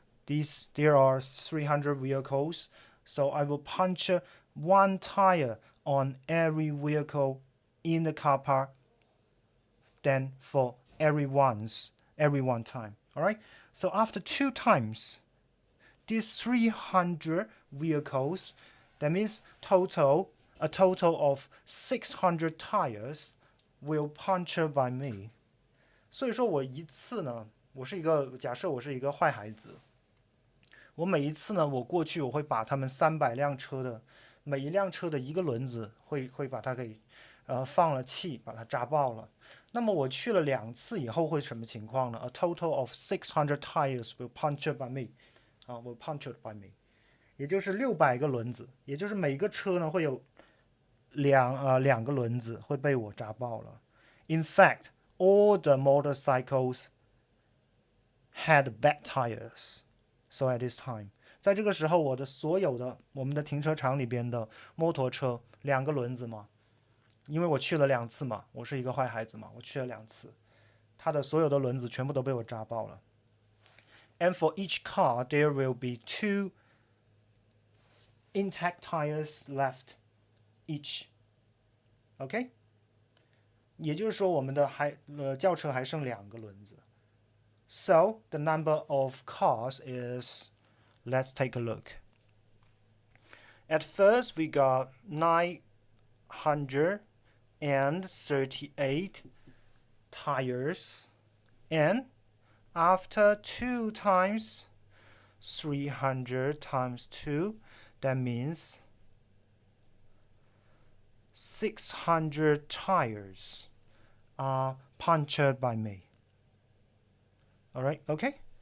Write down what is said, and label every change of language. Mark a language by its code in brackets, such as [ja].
[en] There are 300 vehicles, so I will puncture one tire on every vehicle in the car park, then for every one time. Alright, so after 2 times, these 300 vehicles, that means a total of 600 tires will puncture by me. [zh] 所以说我一次呢，假设我是一个坏孩子，我每一次呢，我过去我会把他们300辆车的每一辆车的一个轮子会把它给放了气，把它扎爆了。那么我去了2次以后会什么情况呢？ [en] A total of 600 tires will puncture by me. Will punctured by me. [zh] 也就是600个轮子，也就是每个车呢会有2个轮子会被我扎爆了。 [en] In fact, all the motorcycles had bad tires. So at this time, [zh] 在这个时候，我们的停车场里边的摩托车2个轮子嘛，因为我去了2次嘛，我是一个坏孩子嘛，我去了2次，它的所有的轮子全部都被我扎爆了。 [en] And for each car, there will be 2 intact tires left each. OK? [zh] 也就是说，我们的轿车还剩2个轮子。 [en] So the number of cars is, let's take a look. At first, we got 938 tires, and after 2 times 300 times 2, that means 600 tires are punctured by me. Alright, okay?